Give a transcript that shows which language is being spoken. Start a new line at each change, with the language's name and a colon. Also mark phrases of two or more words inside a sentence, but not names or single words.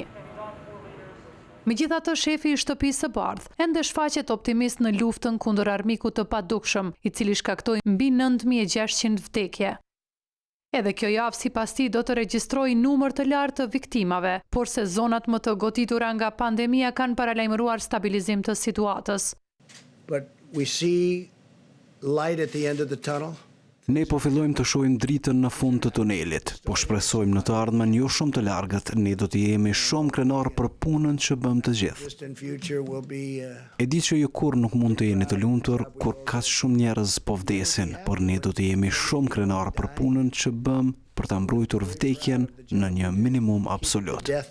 Albanian: Megjithatë, shefi i shtëpisë së bardhë ende shfaqet optimist në luftën kundër armikut të padukshëm, i cili shkaktoi mbi 9600 vdekje. Edhe kjo javë sipas tij do të regjistrojë numër të lartë të viktimave, por se zonat më të goditura nga pandemia kanë paralajmëruar stabilizim të situatës.
English: But we see light at the end of the tunnel.
Albanian: Ne po fillojmë të shohim dritën në fund të tunelit, po shpresojmë në të ardhmen jo shumë të largët, ne do të jemi shumë krenar për punën që bëm të gjithë. E di që ju kur nuk mund të jeni të lumtur, kur ka shumë njerëz po vdesin, por ne do të jemi shumë krenar për punën që bëm për ta mbrojtur vdekjen në një minimum absolut.